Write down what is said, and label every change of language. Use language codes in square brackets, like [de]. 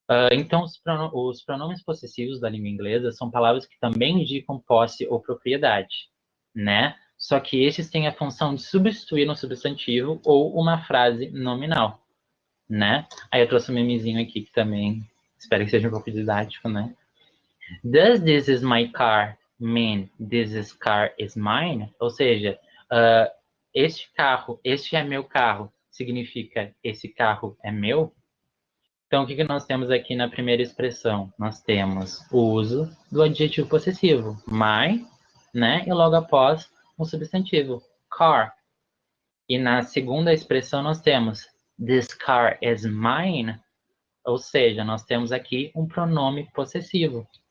[pt] Então, os pronomes possessivos da língua inglesa são palavras que também indicam posse ou propriedade, né? Só que esses têm a função de substituir um substantivo ou uma frase nominal, né? Aí eu trouxe um memezinho aqui que também espero que seja um pouco didático, né? [en] Does this is my car mean car is mine? [pt] Ou seja, este é meu carro, significa esse carro é meu? Então, o que nós temos aqui na primeira expressão? Nós temos o uso do adjetivo possessivo, my, né? E logo após um substantivo, car. E na segunda expressão nós temos [en] this car is mine, [pt] ou seja, nós temos aqui um pronome possessivo.